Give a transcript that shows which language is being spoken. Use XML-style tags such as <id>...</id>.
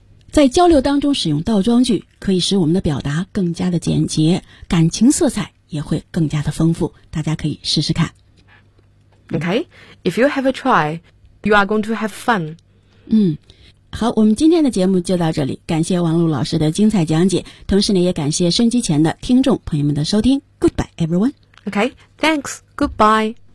<zh>在交流当中使用倒装句，可以使我们的表达更加的简洁，感情色彩也会更加的丰富，大家可以试试看。</zh> <en>Okay, if you have a try, you are going to have fun.</en> <zh>嗯，好，我们今天的节目就到这里，感谢王璐老师的精彩讲解，同时呢也感谢收音机前的听众朋友们的收听。</zh> <en>Goodbye everyone. Okay, thanks, goodbye.</en>